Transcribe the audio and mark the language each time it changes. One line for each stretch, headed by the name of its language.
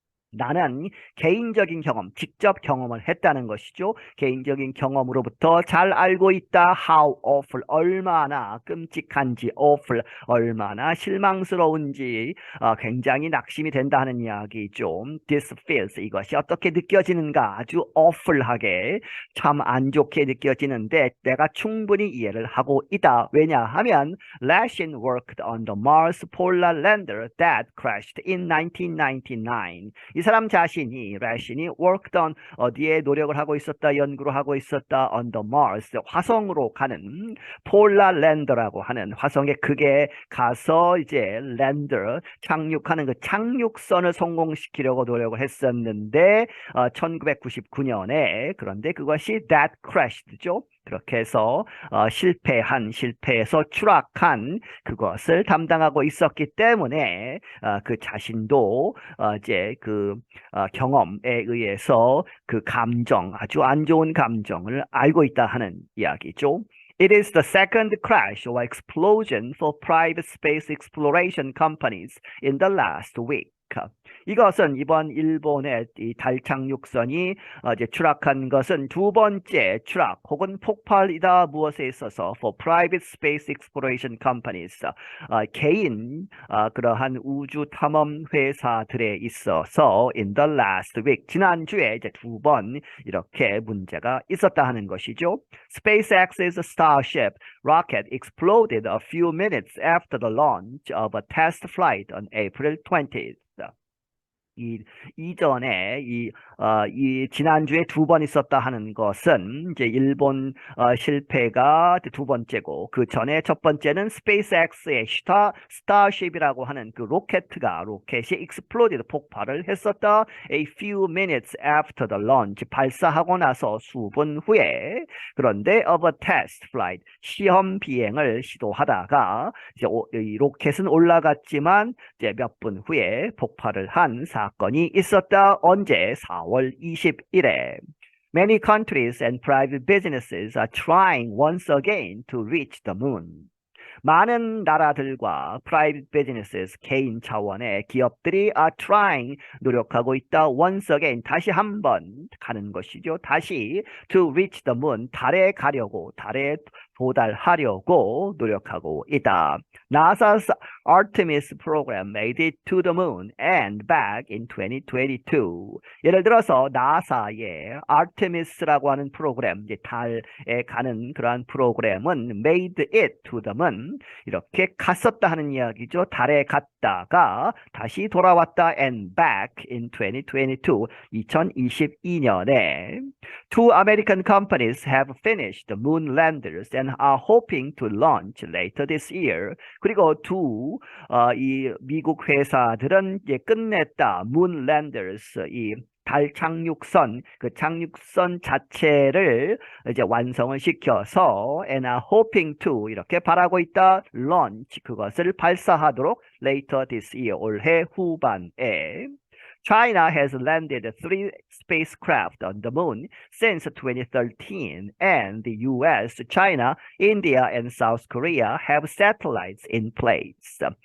Korean: 나는 개인적인 경험, 직접 경험을 했다는 것이죠. 개인적인 경험으로부터 잘 알고 있다.
English: How awful,
Korean: 얼마나 끔찍한지, awful, 얼마나 실망스러운지 굉장히 낙심이 된다 하는 이야기죠.
English: This feels,
Korean: 이것이 어떻게 느껴지는가, 아주 awful하게, 참 안 좋게 느껴지는데 내가 충분히 이해를 하고 있다. 왜냐하면
English: Lashin worked on the Mars Polar Lander that crashed in 1999.
Korean: 이 사람 자신이 래신이
English: worked on
Korean: 어디에 노력을 하고 있었다, 연구를 하고 있었다,
English: on the Mars
Korean: 화성으로 가는 폴라 랜더라고 하는 화성에 그게 가서 이제 랜더 착륙하는 그 착륙선을 성공시키려고 노력을 했었는데 1999년에 그런데 그것이
English: that crashed
Korean: 죠. 그렇게 해서 실패해서 추락한 그것을 담당하고 있었기 때문에 그 자신도 이제 그 경험에 의해서 그 감정, 아주 안 좋은 감정을 알고 있다 하는 이야기죠.
English: It is the second crash or explosion for private space exploration companies in the last week.
Korean: 이것은 이번 일본의 이 달 착륙선이 이제 추락한 것은 두 번째 추락 혹은 폭발이다. 무엇에 있어서
English: for private space exploration companies
Korean: 개인 그러한 우주 탐험 회사들에 있어서
English: in the last week
Korean: 지난주에 이제 두 번 이렇게 문제가 있었다 하는 것이죠.
English: SpaceX's Starship rocket exploded a few minutes after the launch of a test flight on April 20th.
Korean: 이전에 이 지난주에 두 번 있었다 하는 것은 이제 일본 실패가 두 번째고 그 전에 첫 번째는 스페이스X의 스타쉽이라고 하는 그 로켓이 exploded 폭발을 했었다.
English: A few minutes after the launch
Korean: 발사하고 나서 수분 후에 그런데
English: of a test flight
Korean: 시험 비행을 시도하다가 이제 이 로켓은 올라갔지만 이제 몇 분 후에 폭발을 한 사건이 있었다. 언제? 4월 20일에.
English: Many countries and private businesses are trying once again to reach the moon.
Korean: 많은 나라들과
English: private businesses,
Korean: 개인 차원의 기업들이
English: are trying,
Korean: 노력하고 있다.
English: once again,
Korean: 다시 한번 가는 것이죠. 다시
English: to reach the moon,
Korean: 달에 가려고, 달에 도달하려고 노력하고 있다.
English: NASA's Artemis program made it to the moon and back in 2022.
Korean: 예를 들어서 나사의 Artemis라고 하는 프로그램, 이제 달에 가는 그러한 프로그램은
English: made it to the moon,
Korean: 이렇게 갔었다 하는 이야기죠. 달에 갔다가 다시 돌아왔다
English: and back in 2022,
Korean: 2022년에
English: Two American companies have finished the moon landers and are hoping to launch later this year.
Korean: 그리고 이 미국 회사들은 이제 끝냈다. moon landers, 이 달 착륙선, 그 착륙선 자체를 이제 완성을 시켜서
English: and are hoping to
Korean: 이렇게 바라고 있다. launch, 그것을 발사하도록
English: later this year,
Korean: 올해 후반에.
English: China has landed 3 spacecraft on the moon since 2013, and the US, China, India, and South Korea have satellites in place.